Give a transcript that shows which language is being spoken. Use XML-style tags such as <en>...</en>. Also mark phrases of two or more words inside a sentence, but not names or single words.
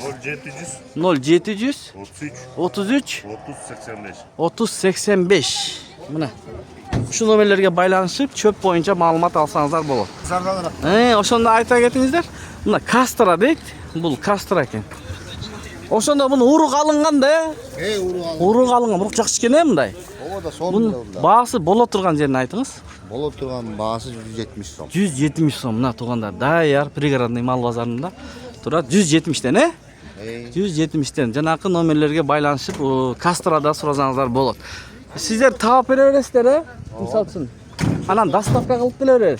<ky>0700 33 3085. Мына ушу номерлерге байланышып чөп боюнча маалымат алсаңыздар болот. Ошондо айта кетиңиздер. Мына Кастра дейт. Бул Кастра экен. Ошондо муну урук алынган да, урук алынган. Урук жакшы экен мындай. Мунун баасы боло турган жерин айтыңыз. Боло турган баасы 170 сом. 170 сом. Мына туугандар, даяр пригородный мал базарында турат 170тен, 170тен. Жанакы номерлерге байланышып, Кастрада суразаңыздар болот. Сиздер таап бере бересиздер, Мисалы үчүн. Анан доставка кылып келе беребиз.</ky>